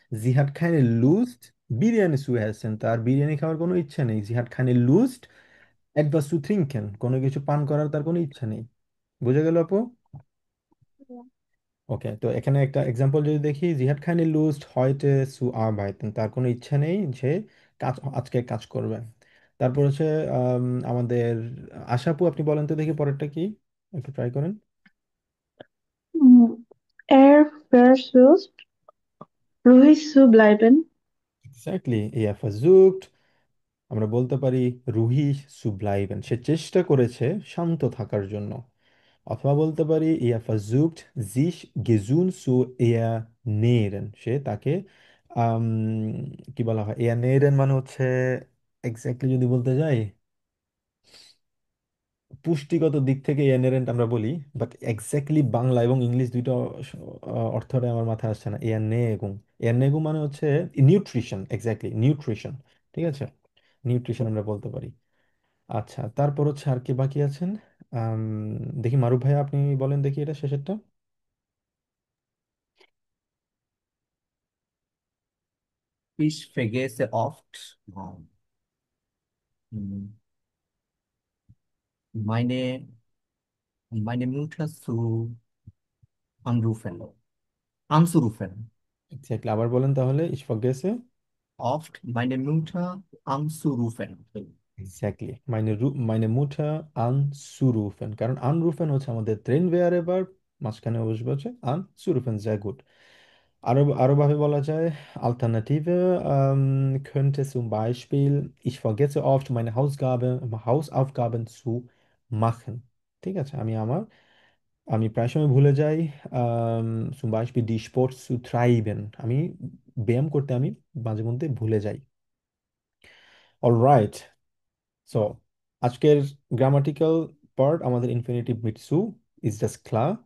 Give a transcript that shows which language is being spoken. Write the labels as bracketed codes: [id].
[de] Sie hat keine Lust [bn] biryani [de] zu essen। [bn] তার বিরিয়ানি খাওয়ার কোনো ইচ্ছা নেই। [de] Sie hat keine Lust etwas zu trinken। [bn] কোনো কিছু পান করার তার কোনো ইচ্ছা নেই। বুঝে গেল আপু? ওকে, তো এখানে একটা এক্সাম্পল যদি দেখি, জি had kindly লুজড [de] heute zu arbeiten, [bn] তার কোনো ইচ্ছা নেই যে আজকে কাজ করবে। তারপর হচ্ছে আমাদের আশাপু, আপনি বলেন তো দেখি পরেরটা কি, একটু ট্রাই করেন। [de] Er versucht, ruhig zu bleiben. [bn] Exactly, [de] er versucht, [bn] আমরা বলতে পারি [de] ruhig zu bleiben, [bn] সে চেষ্টা করেছে শান্ত থাকার জন্য। অথবা বলতে পারি [de] er versucht sich gesund zu ernähren, [bn] সে তাকে আম, কি বলা হয়, ernähren মানে হচ্ছে এক্স্যাক্টলি যদি বলতে যাই, পুষ্টিগত দিক থেকে ernähren আমরা বলি, বাট এক্স্যাক্টলি বাংলা এবং ইংলিশ দুইটা অর্থটা আমার মাথায় আসছে না। ernährung, ernährung মানে হচ্ছে নিউট্রিশন, এক্স্যাক্টলি নিউট্রিশন, ঠিক আছে, নিউট্রিশন আমরা বলতে পারি। আচ্ছা, তারপর হচ্ছে আর কি বাকি আছেন, আম, দেখি মারুফ ভাই আপনি বলেন দেখি এটা শেষেরটা। [de] Ich vergesse oft meine, meine Mutter anrufen, anzurufen. [bn] Exactly, আবার বলেন তাহলে, [de] ich vergesse। Oft meine Mutter anzurufen. [bn] Exactly, [de] meine Mutter anzurufen, [bn] কারণ anrufen হচ্ছে আমাদের ট্রেন ভেয়ারে ভার্ব, মাঝখানে বসবে হচ্ছে anzurufen, [de] sehr gut। [bn] আরো আরো ভাবে বলা যায়, [de] Alternative könnte zum Beispiel ich vergesse oft meine Hausaufgaben zu machen। [bn] ঠিক আছে, আমি প্রায় সময় ভুলে যাই [de] zum Beispiel die Sport zu treiben, [bn] আমি ব্যায়াম করতে আমি মাঝে মধ্যে ভুলে যাই। অলরাইট, সো আজকের গ্রামাটিক্যাল পার্ট আমাদের ইনফিনিটিভ মিট সু, ইজ জাস্ট ক্লা।